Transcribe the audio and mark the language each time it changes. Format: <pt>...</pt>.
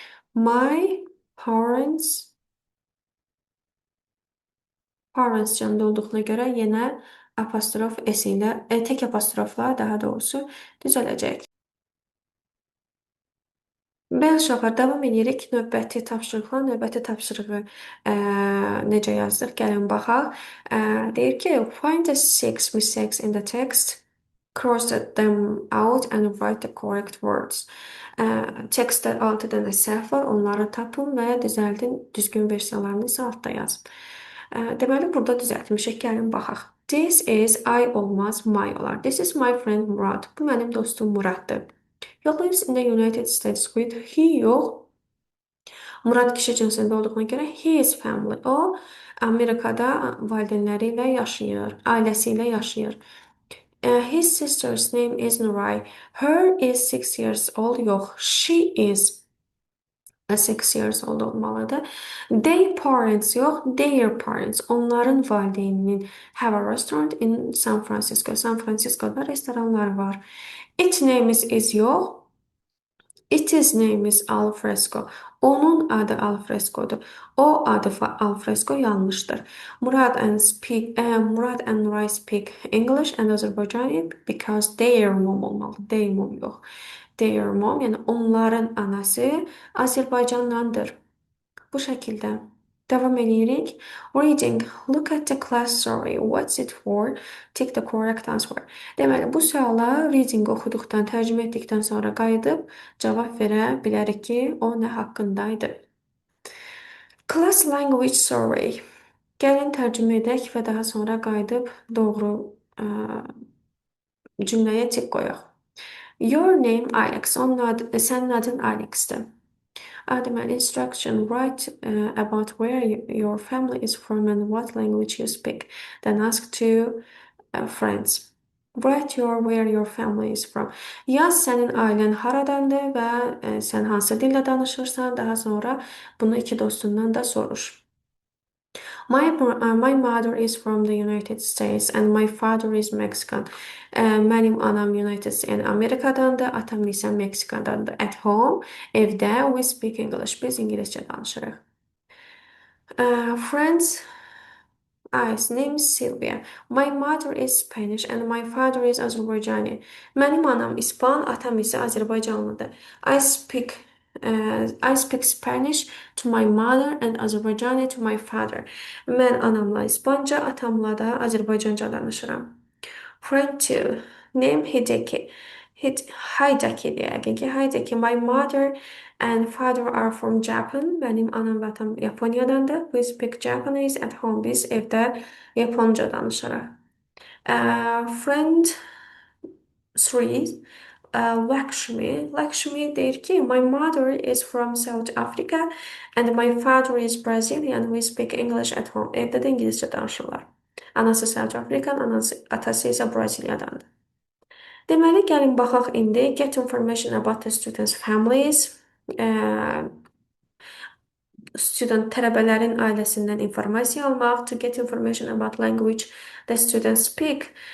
<az>My parents parents cəmdə olduğuna görə yenə apostrof s ilə, tək apostrofla daha doğrusu düzələcək. Bəli uşaqlar, davam edirik. Növbəti tapşırıqla, növbəti tapşırığı necə yazdıq? Gəlin baxaq. Deyir ki,</az> <en>find the six mistakes in the text, cross them out and write the correct words.</en> <az>Tekstdə 6 dənə səhv var, onları tapın və düzəldin, düzgün versiyalarını isə altda yazın. Deməli, burada düzəltmişik. Gəlin baxaq.</az> <en>This is I</en> <az>olmaz, my olar.</az> <en>This is my friend Murad.</en> <az>Bu mənim dostum Muraddır.</az> <en>He lives in the United States with he yox.</en> <az>Murad kişi cinsində olduğuna görə his family. O Amerikada valideynləri ilə yaşayır, ailəsi ilə yaşayır.</az> <en>His sister's name is Nuray. Her is 6 years old.</en> <az>Yox,</az> <en>she is 6 years old</en> <az>olmalıdır.</az> <en>They parents yox, their parents.</en> <az>Onların valideyninin</az> <en>have a restaurant in San Francisco.</en> <az>San Francisco'da restoranlar var.</az> <en>Its name is yox. Its name is Alfresco.</en> <az>Onun adı Alfresco'dur. O adı Alfresco yanlışdır.</az> <en>Murad and Nuray speak English and Azerbaijani because their mom</en> <az>olmalı.</az> <en>Their mom yox. Their mom,</en> <az>yəni onların anası Azərbaycandandır. Bu şəkildə. Devam edirik. Reading.</az> <en>Look at the class survey. What's it for? Tick the correct answer.</en> <az>Deməli, bu suala reading oxuduqdan, tərcümə etdikdən sonra qayıdıb cavab verə bilərik ki, o nə haqqındaydı.</az> <en>Class language survey.</en> <az>Gəlin tərcümə edək və daha sonra qayıdıb doğru cümləyə tik qoyaq.</az> <en>Your name Alex.</en> <az>Sənin adın Alexdir. Deməli, instruction.</az> <en>Write about where your family is from and what language you speak. Then ask two friends. Write where your family is from.</en> <az>Yaz sənin ailən haradandır və sən hansı dillə danışırsan. Daha sonra bunu iki dostundan da soruş.</az> <en>My mother is from the United States and my father is Mexican.</en> <az>Mənim anam United States, Amerikadandır, atam isə Meksikadandır.</az> <en>At home, evdə we speak English.</en> <az>Biz ingiliscə danışırıq.</az> <en>Friends, his name is Sylvia. My mother is Spanish and my father is Azerbaijani.</en> <az>Mənim anam İspan, atam isə Azərbaycanlıdır.</az> <en>I speak Spanish to my mother and Azerbaijani to my father.</en> <az>Mən anamla İspanca, atamla da Azərbaycanca danışıram.</az> <en>Friend 2. Name Hideki.</en> <az>Haydaki deyək ki, Haydaki.</az> <en>My mother and father are from Japan.</en> <az>Mənim anam və atam Yaponiyadandır.</az> <en>We speak Japanese at home.</en> <az>Biz evdə Yaponca danışırıq.</az> <en>Friend 3. Lakshmi.</en> <az>Lakshmi deyir ki,</az> <en>my mother is from South Africa and my father is Brazilian. We speak English at home.</en> <az>Evdə də İngiliscə danışırlar. Anası South African, atası isə Braziliyadandır. Deməli, gəlin baxaq indi.</az> <en>Get information about the students' families.</en> <az>Tələbələrin ailəsindən informasiya almaq.</az> <en>To get information about language the students speak.</en>